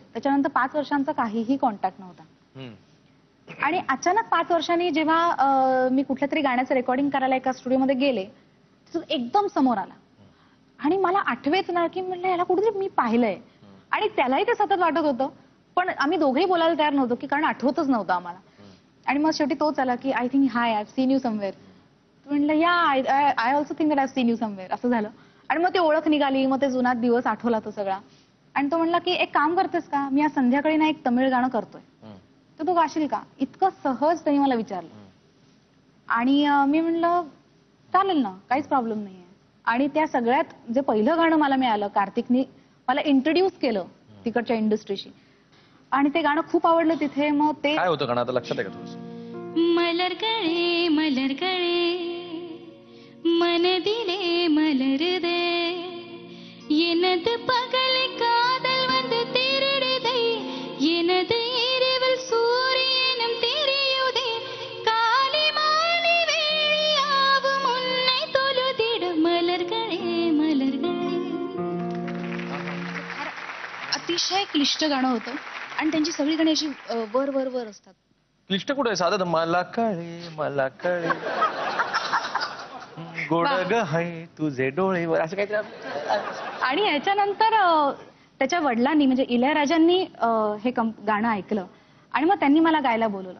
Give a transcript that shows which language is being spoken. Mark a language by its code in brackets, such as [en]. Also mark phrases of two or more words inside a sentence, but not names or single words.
[mr] त्याच्यानंतर 5 वर्षांचा काहीही कॉन्टॅक्ट नव्हता. आणि अचानक 5 वर्षांनी जेव्हा मी कुठल्या तरी गाण्याचं रेकॉर्डिंग करायला एका स्टुडिओमध्ये गेले, तो एकदम समोर आला आणि मला आठवेच ना की म्हणलं याला कुठेतरी मी पाहिलंय. आणि त्यालाही ते सतत वाटत होतं, पण आम्ही दोघेही बोलायला तयार नव्हतो की कारण आठवतच नव्हतं आम्हाला. आणि मग शेवटी तोच आला की [en] I think hi I have seen you somewhere. [mr] म्हणलं या [en] I also think that I have seen you somewhere. [mr] असं झालं. आणि मग ती ओळख निघाली, मग ते जुना दिवस आठवला तो सगळा. आणि तो म्हणला की एक काम करतेस का, मी आज संध्याकाळी ना एक तमिळ गाणं करतोय, तर तू गाशील का. इतकं सहज त्यांनी मला विचारलं. आणि मी म्हणलं चालेल ना, काहीच प्रॉब्लेम नाहीये. आणि त्या सगळ्यात जे पहिलं गाणं मला मिळालं, कार्तिकनी मला इंट्रोड्यूस केलं तिकडच्या इंडस्ट्रीशी, आणि ते गाणं खूप आवडलं तिथे. मग ते काय होतं गाणं आता लक्षात आहे का तुझं? [ta] மலர்களே மலர்களே மனதிலே மலருதே எனது பகலை காதல் வந்து திருடுதே எனது இரவில் சூரியனும் தெரியுதே காலை மாலை வேளையாவும் உன்னை தொழுதிடும் மலர்களே மலர்களே. [mr] अतिशय क्लिष्ट गाणं होतं आणि त्यांची सगळी गाणी अशी वर वर वर असतात. क्लिष्ट कुठे आहे? साधं मला कळे गोड ग हाय तुझे डोळे वर असं काहीतरी. आणि याच्यानंतर त्याच्या वडिलांनी म्हणजे इलैयाराजांनी हे गाणं ऐकलं आणि मग त्यांनी मला गायला बोलवलं.